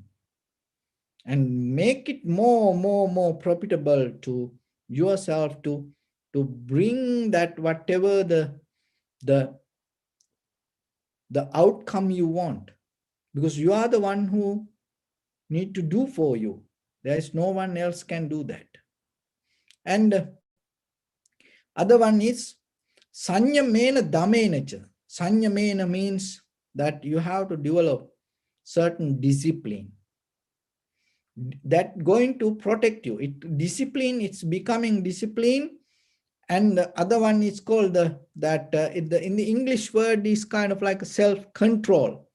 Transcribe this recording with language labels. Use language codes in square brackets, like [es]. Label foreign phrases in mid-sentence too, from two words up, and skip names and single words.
[en] And make it more profitable to yourself to bring that whatever the outcome you want, because you are the one who need to do for you. There is no one else can do that. And other one is [pi] sanyamena dhammenacha. [en] Sanyamena means that you have to develop certain discipline that going to protect you. Discipline, it's becoming discipline. And the other one is called in the English word is kind of like a self-control.